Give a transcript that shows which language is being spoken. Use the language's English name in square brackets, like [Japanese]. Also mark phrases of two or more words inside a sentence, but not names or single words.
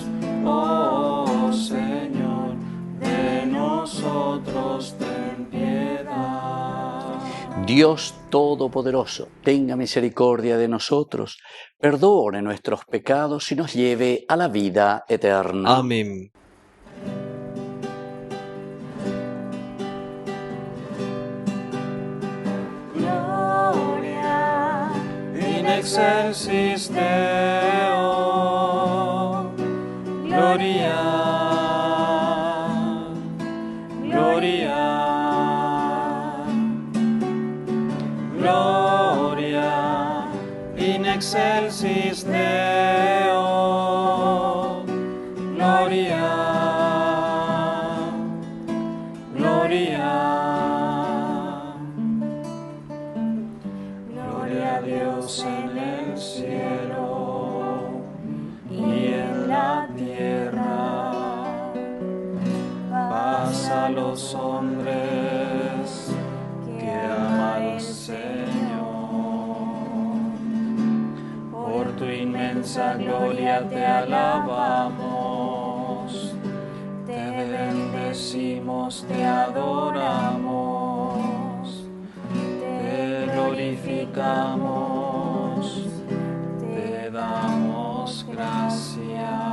[Spanish] Oh Señor, de nosotros ten piedad. Dios Todopoderoso, tenga misericordia de nosotros, perdone nuestros pecados y nos lleve a la vida eterna. Amén. [Latin] Gloria in excelsis Deo. Gloria, gloria, gloria in excelsis Deo. [Spanish] Gloria, gloria, gloria a Dios en el cielo y en la tierra, paz a los hombres que aman al Señor. Por tu inmensa gloria te alabamos, te bendecimos, te adoramos, te glorificamos, te damos gracias.